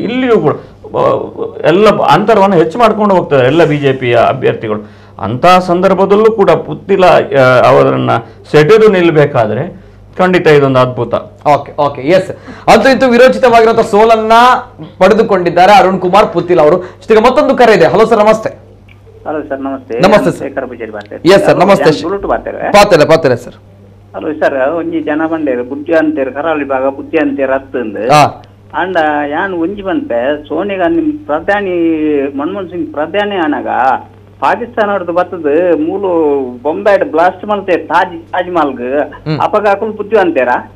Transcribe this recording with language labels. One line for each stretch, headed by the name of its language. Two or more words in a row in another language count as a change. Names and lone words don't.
Kannada: ಇಲ್ಲಿಯೂ ಕೂಡ ಎಲ್ಲ ಅಂತರವನ್ನು ಹೆಚ್ಚು ಮಾಡ್ಕೊಂಡು ಹೋಗ್ತಾರೆ ಎಲ್ಲ ಬಿಜೆಪಿಯ ಅಭ್ಯರ್ಥಿಗಳು. ಅಂತಹ ಸಂದರ್ಭದಲ್ಲೂ ಕೂಡ ಪುತ್ತಿಲ ಅವರನ್ನ ಸೆಟೆದು ನಿಲ್ಬೇಕಾದ್ರೆ ಖಂಡಿತ ಇದೊಂದು ಅದ್ಭುತ.
English: okay okay yes,
Kannada: ಅಂತೂ ಇಂತೂ ವಿರೋಚಿತವಾಗಿರುವಂತಹ ಸೋಲನ್ನ ಪಡೆದುಕೊಂಡಿದ್ದಾರೆ ಅರುಣ್ ಕುಮಾರ್ ಪುತ್ತಿಲ್ ಅವರು. ಈಗ ಮತ್ತೊಂದು ಕರೆ ಇದೆ.
English: hello sir,
Kannada: ನಮಸ್ತೆ.
English: hello sir,
Kannada: ನಮಸ್ತೆ. ನಮಸ್ತೆ ಸರ್.
English: yes sir,
Kannada: ನಮಸ್ತೆ. ಪಾತೇರೆ ಸರ್.
English: hello sir,
Tulu: ಒಂಜಿ ಜನ ಬಂಡೇರು ಬುದ್ಧಿ ಅಂತೇರು ಕರಾವಳಿ ಭಾಗ ಬುದ್ಧಿ ಅಂತೇರು ಹತ್ತಂದು ಅಂಡ ಯಾನ್ ಒಂಜಿ ಬಂತೆ ಸೋನಿಯಾ ಗಾಂಧಿ ಪ್ರಧಾನಿ ಮನಮೋಹನ್ ಸಿಂಗ್ ಪ್ರಧಾನಿ ಆನಾಗ ಪಾಕಿಸ್ತಾನ ಹೊಡೆದು ಬರ್ತದ ಮೂಲು ಬೊಂಬಾಯ್ಡ್ ಬ್ಲಾಸ್ಟ್ ಮಲ್ತೆ ತಾಜ್ ಮಹಲ್ಗ್ ಅಪಗಾಕುಲ್ ಬುದ್ಧಿ ಅಂತೀರ